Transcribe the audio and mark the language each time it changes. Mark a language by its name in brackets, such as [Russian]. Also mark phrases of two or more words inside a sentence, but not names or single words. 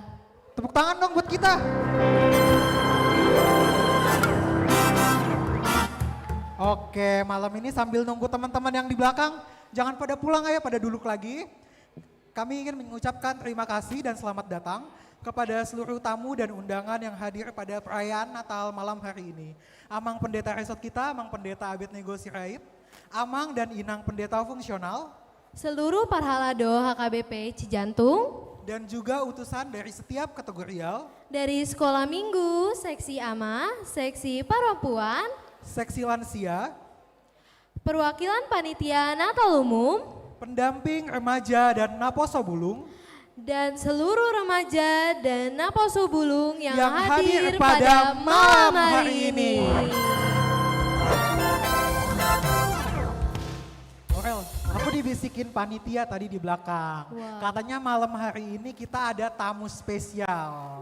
[Indonesian] Tepuk tangan dong buat kita. Oke, malam ini sambil nunggu teman-teman yang di belakang, jangan pada pulang ya, pada duduk lagi. Kami ingin mengucapkan terima kasih dan selamat datang kepada seluruh tamu dan undangan yang hadir pada perayaan Natal malam hari ini. Amang Pendeta Resort kita, Amang Pendeta Abednego Sirait, Amang dan Inang Pendeta Fungsional, seluruh Parhalado HKBP Cijantung, dan juga utusan dari setiap kategorial, dari Sekolah Minggu, Seksi AMA, Seksi Perempuan, Seksi Lansia, perwakilan Panitia Natal Umum, pendamping remaja dan Naposo Bulung, dan seluruh remaja dan Naposo Bulung yang hadir pada malam hari ini. Orel, aku dibisikin panitia tadi di belakang. Wow. Katanya malam hari ini kita ada tamu spesial.